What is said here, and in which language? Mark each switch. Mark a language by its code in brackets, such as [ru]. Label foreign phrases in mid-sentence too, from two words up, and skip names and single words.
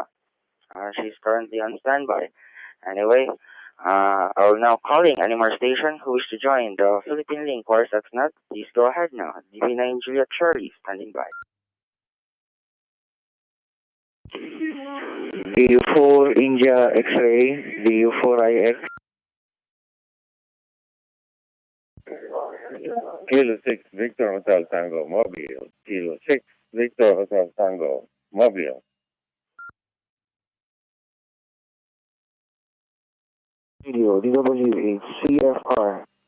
[en] She's currently on standby. Anyway, I will now calling any more station who wish to join the Philippine Link WiresX Net. Please go ahead now. DV9 Juliet Charlie standing by. DU4 India X-ray, DU4IX. Kilo 6, Victor Hotel Tango, Mobile. Kilo 6, Victor Hotel Tango, Mobile. Radio, DW8, CFR.